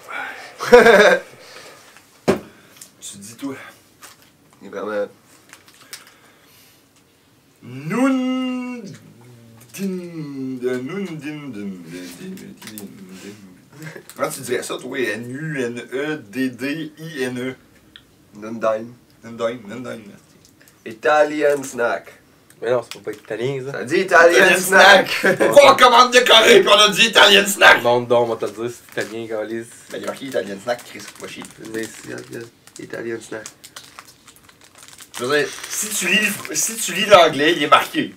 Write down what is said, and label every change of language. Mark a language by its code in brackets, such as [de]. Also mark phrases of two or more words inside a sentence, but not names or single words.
[fr] Tu dis toi. Il est vraiment. Noun. Comment tu dirais ça, toi? N-U-N-E-D-D-I-N-E. Nundine. Nundine. [en] Italian snack. [fr] Mais non, c'est pas italien, ça. Ça dit [en] Italian snack. [fr] Pourquoi on commande de Corée puis on a dit [en] Italian snack? [fr] Non, on va te le dire, c'est italien, Galice. Ben, il y a marqué [en] Italian snack, [fr] Chris, pas chier. Mais [en] Italian snack. [fr] Je veux dire, si tu lis l'anglais, il est marqué.